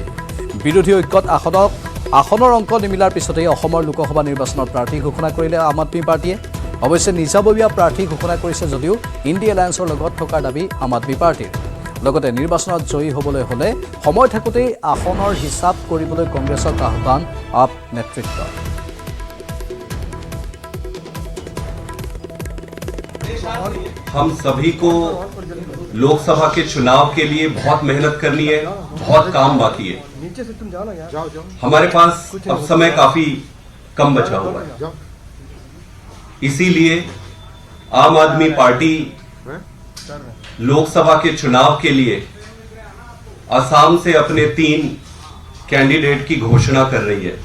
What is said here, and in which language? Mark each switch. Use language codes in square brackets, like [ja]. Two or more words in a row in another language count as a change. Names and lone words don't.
[as] বিৰোধী ঐক্যত আসনৰ অংক নিমিলাৰ পিছতেই অসমৰ লোকসভা নিৰ্বাচনৰ প্ৰাৰ্থী ঘোষণা কৰিলে আম আদমী পাৰ্টীয়ে। অৱশ্যে নিজাববীয়া প্ৰাৰ্থী ঘোষণা কৰিছে যদিও ইণ্ডি এলায়েন্সৰ লগত থকাৰ দাবী আম আদমী পাৰ্টীৰ। লগতে নিৰ্বাচনত জয়ী হ'বলৈ হ'লে সময় থাকোঁতেই আসনৰ হিচাপ কৰিবলৈ কংগ্ৰেছক আহ্বান আপ নেতৃত্বৰ। [hi] हम सभी को लोकसभा के चुनाव के लिए बहुत मेहनत करनी है, बहुत काम बाकी है। हमारे पास अब समय काफी कम बचा हुआ है, इसीलिए आम आदमी पार्टी लोकसभा के चुनाव के लिए असम से अपने 3 कैंडिडेट की घोषणा कर रही है।